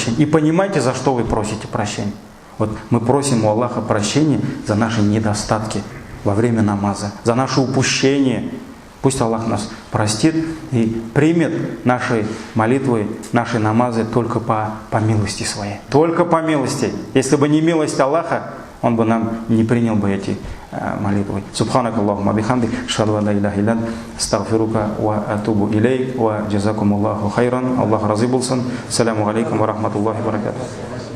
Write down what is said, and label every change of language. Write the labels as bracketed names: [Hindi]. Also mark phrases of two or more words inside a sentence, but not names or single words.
[Russian] И понимайте, за что вы просите прощения. Вот мы просим у Аллаха прощения за наши недостатки во время намаза, за наши упущения. Пусть Аллах нас простит и примет наши молитвы, наши намазы только по милости своей. Только по милости. Если бы не милость Аллаха, Он бы нам не принял бы эти молитвы. [Arabic] سبحانك اللهم بحمدك، أشهد أن لا إله إلا أنت، أستغفرك وأتوب إليك، وجزاكم الله خيرا. [Kazakh] Аллах разы болсын. [Arabic] السلام عليكم ورحمة الله وبركاته.